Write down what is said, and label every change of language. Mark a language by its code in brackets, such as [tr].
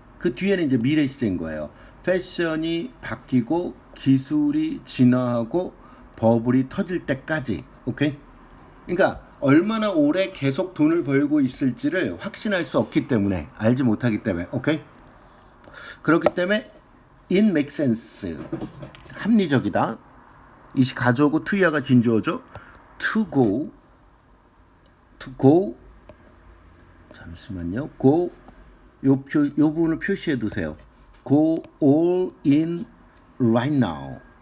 [ko] 그 뒤에는 이제 미래 시제인 거예요. 패션이 바뀌고 기술이 진화하고 버블이 터질 때까지. 오케이? 그러니까 얼마나 오래 계속 돈을 벌고 있을지를 확신할 수 없기 때문에 알지 못하기 때문에. 오케이? 그렇기 때문에 [en] it makes sense. [ko] 합리적이다. 이시 가져오고 to야가 진주어죠. to go 잠시만요. go 요 부분을 표시해 두세요. [en] go all in right now.